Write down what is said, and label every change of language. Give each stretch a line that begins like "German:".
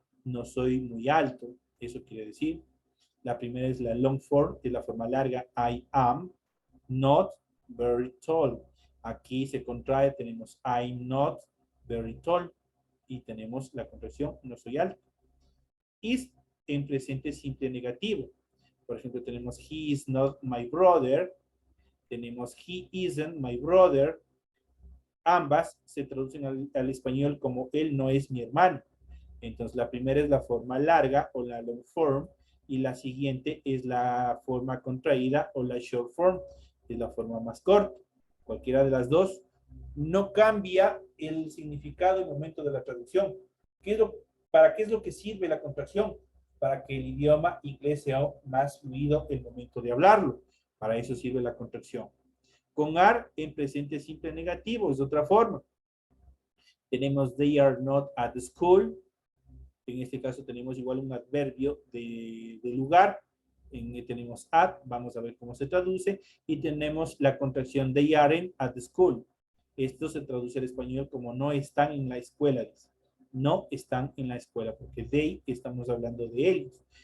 Spanish: No soy muy alto. Eso quiere decir. La primera es la long form, que es la forma larga.
English: I am not very tall.
Spanish: Aquí se contrae, tenemos
English: I'm not very tall.
Spanish: Y tenemos la contracción, no soy alto. Is en presente simple negativo. Por ejemplo, tenemos
English: he is not my brother.
Spanish: Tenemos
English: he isn't my brother.
Spanish: Ambas se traducen al español como él no es mi hermano. Entonces, la primera es la forma larga o la long form y la siguiente es la forma contraída o la short form, es la forma más corta. Cualquiera de las dos no cambia el significado en el momento de la traducción. ¿Para qué es lo que sirve la contracción? Para que el idioma inglés sea más fluido en el momento de hablarlo. Para eso sirve la contracción. Con are en presente simple negativo es otra forma. Tenemos
English: they are not at school.
Spanish: En este caso tenemos igual un adverbio de lugar. Tenemos at, vamos a ver cómo se traduce. Y tenemos la contracción
English: they aren't at school.
Spanish: Esto se traduce al español como no están en la escuela. No están en la escuela, porque they estamos hablando de ellos.